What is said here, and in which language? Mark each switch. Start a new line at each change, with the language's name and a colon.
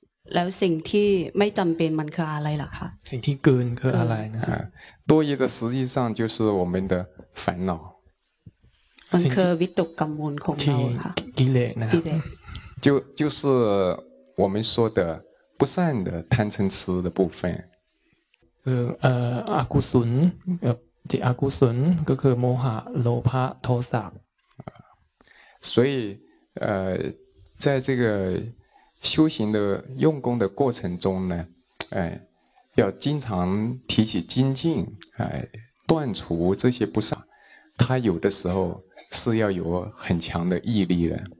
Thai: แล้วสิ่งที่ไม่จำเป็นมันคืออะไรล่ะคะ สิ่งที่เกินคืออะไรนะ
Chinese: 多余的实际上就是我们的烦恼
Thai: มันคือวิตกกังวลของเราค่ะ กิเลสนะ
Chinese: 就是我们说的不善的贪嗔痴的部分
Thai: คืออกุศลที่อกุศลก็คือโมหะโลภะโทสะ
Chinese: 所以在这个修行的用功的过程中呢，要经常提起精进，断除这些不善，他有的时候是要有很强的毅力的。